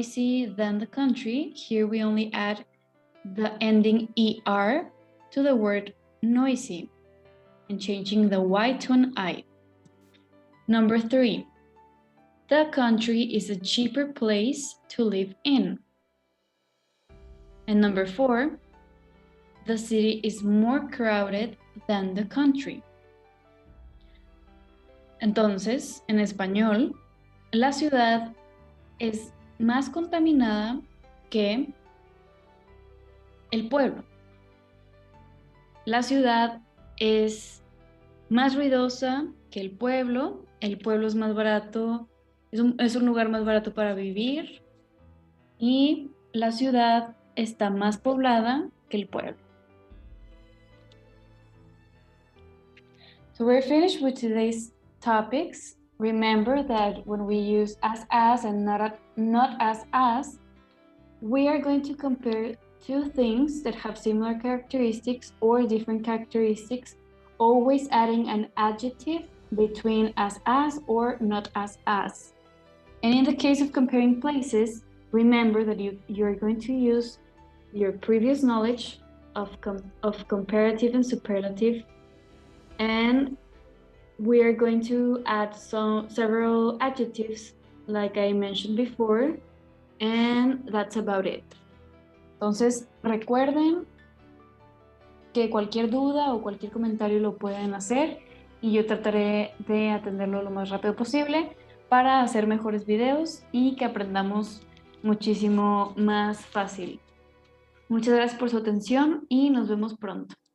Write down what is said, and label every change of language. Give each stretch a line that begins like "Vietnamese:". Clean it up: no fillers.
English: noisy than the country. Here we only add the ending ER to the word noisy and changing the Y to an I. Number 3, the country is a cheaper place to live in. And number 4, the city is more crowded than the country.
Spanish: Entonces, en español, la ciudad es más contaminada que el pueblo. La ciudad es más ruidosa que el pueblo es más barato, es un lugar más barato para vivir y la ciudad está más poblada que el pueblo.
English: So we're finished with today's topics. Remember that when we use as and not as, we are going to compare two things that have similar characteristics or different characteristics, always adding an adjective between as or not as. And in the case of comparing places, remember that you're going to use your previous knowledge of comparative and superlative, and we are going to add several adjectives like I mentioned before, and that's about it.
Spanish: Entonces, recuerden que cualquier duda o cualquier comentario lo pueden hacer y yo trataré de atenderlo lo más rápido posible para hacer mejores videos y que aprendamos muchísimo más fácil. Muchas gracias por su atención y nos vemos pronto.